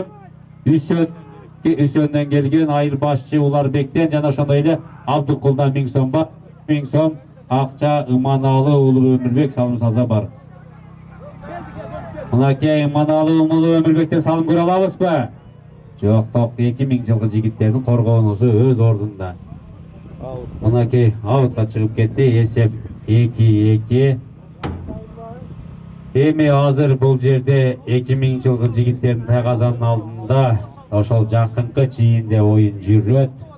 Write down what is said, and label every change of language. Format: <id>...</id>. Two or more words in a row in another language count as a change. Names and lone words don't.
<ky>Үсөндөн келген айыл башчы Уларбектен жана ошондой эле Абдыкулдан 1000 сом бар. 1000 сом акча Иманалы уулу Өмүрбек салым салса бар. Мынакей Иманалы уулу Өмүрбектен салым көрө алабызбы? Жоқ, 2000 жылғы жигиттердің коргоонусу өз ордунда. Мынакей аутқа чыгып кетти. Эсеп 2-2. Эми азыр бул жерде 2000 жылғы жигиттердин тайгазанын алдында ошол жакынкы чийинде оюн жүрөт.</ky>